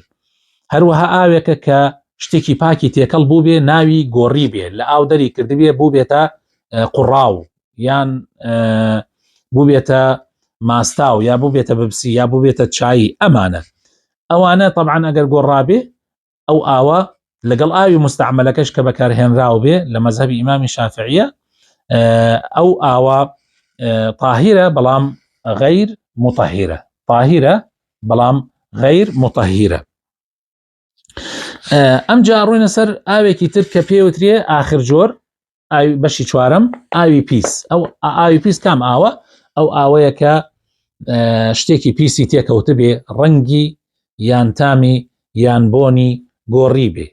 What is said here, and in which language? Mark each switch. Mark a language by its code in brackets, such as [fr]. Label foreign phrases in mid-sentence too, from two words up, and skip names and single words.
[ckb] هەروەها ئاوێکە کە شتێکی پاکی تێکەڵ بوو بێ، ناوی گۆڕی بێ، لە ئاو دەری کردبێ بوو بێتە قوڕاو، یان بوو بێتە ماستاو، یا بوو بێتە ببسی، یا بوو بێتە چایی. ئەوانە طبعا ئەگەر گۆڕابێ، ئەو ئاوە لەگەڵ ئاوی مستعملەکەش کە بەکارهێنراو بێ لە مەزهەبی ئیمامی شافعیە، ئەو ئاوە طاهرة بەڵام [ar] غير مطهرة، [ckb] طاهرة بەڵام [ar] غير مطهرة. [ckb] ئەمجا ڕووینە سەر ئاوێکی تر کە پێوترێ ئاخر جۆر، ئاوی بەشی چوارم، ئاوی پیس. ئەو ئاوی پیس کام ئاوە؟ ئەو ئاوەیە کە شتێکی پیسی تێکەوت بێ، ڕەنگی یان تامی یان بۆنی گۆڕی بێ.